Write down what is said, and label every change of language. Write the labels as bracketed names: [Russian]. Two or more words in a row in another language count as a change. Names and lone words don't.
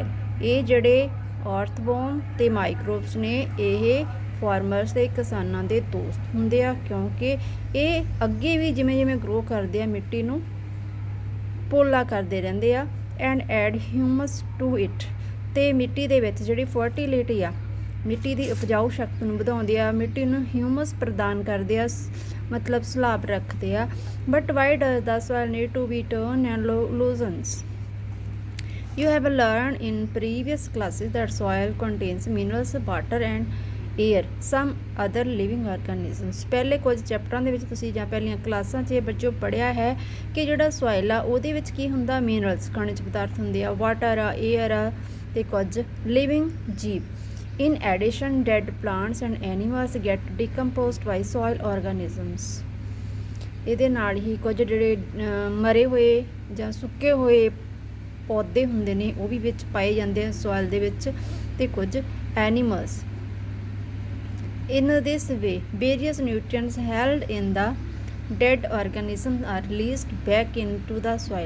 [Punjabi] ਇਹ ਜਿਹੜੇ ਅਰਥਵਰਮ ਤੇ ਮਾਈਕਰੋਬਸ ਨੇ ਇਹ ਫਾਰਮਰਸ ਦੇ ਕਿਸਾਨਾਂ ਦੇ ਦੋਸਤ ਹੁੰਦੇ ਆ, ਕਿਉਂਕਿ ਇਹ ਅੱਗੇ ਵੀ ਜਿਵੇਂ ਜਿਵੇਂ ਗਰੋ ਕਰਦੇ ਆ ਮਿੱਟੀ ਨੂੰ ਪੋਲਾ ਕਰਦੇ ਰਹਿੰਦੇ ਆ। [English] And add humus to it. [Punjabi] ਅਤੇ ਮਿੱਟੀ ਦੇ ਵਿੱਚ ਜਿਹੜੀ ਫਰਟੀਲਿਟੀ ਆ, ਮਿੱਟੀ ਦੀ ਉਪਜਾਊ ਸ਼ਕਤੀ ਨੂੰ ਵਧਾਉਂਦੇ ਆ, ਮਿੱਟੀ ਨੂੰ ਹਿਊਮਸ ਪ੍ਰਦਾਨ ਕਰਦੇ ਆ, ਮਤਲਬ ਸਲਾਬ ਰੱਖਦੇ ਆ। [English] But why does the soil need to be turn and loosens? You have learned in previous classes that soil contains minerals, water and air, some other living organisms. [Punjabi] ਪਹਿਲੇ ਕੁਝ ਚੈਪਟਰਾਂ ਦੇ ਵਿੱਚ ਤੁਸੀਂ ਜਾਂ ਪਹਿਲੀਆਂ ਕਲਾਸਾਂ 'ਚ ਇਹ ਬੱਚੋ ਪੜ੍ਹਿਆ ਹੈ ਕਿ ਜਿਹੜਾ ਸੋਇਲ ਆ ਉਹਦੇ ਵਿੱਚ ਕੀ ਹੁੰਦਾ? ਮਿਨਰਲਸ, ਖਣਿਜ ਪਦਾਰਥ ਹੁੰਦੇ ਆ, ਵਾਟਰ ਆ, ਏਅਰ ਆ, ਅਤੇ ਕੁਝ ਲਿਵਿੰਗ ਜੀਵ। [English] In addition, dead plants and animals get decomposed by soil organisms. [Punjabi] ਇਹਦੇ ਨਾਲ ਹੀ ਕੁਝ ਜਿਹੜੇ ਮਰੇ ਹੋਏ ਜਾਂ ਸੁੱਕੇ ਹੋਏ ਪੌਦੇ ਹੁੰਦੇ ਨੇ ਉਹ ਵੀ ਵਿੱਚ ਪਾਏ ਜਾਂਦੇ ਆ ਸੋਇਲ ਦੇ ਵਿੱਚ, ਅਤੇ ਕੁਝ ਐਨੀਮਲਸ। [English] In this way various nutrients held in the dead organism are released back in to the soil.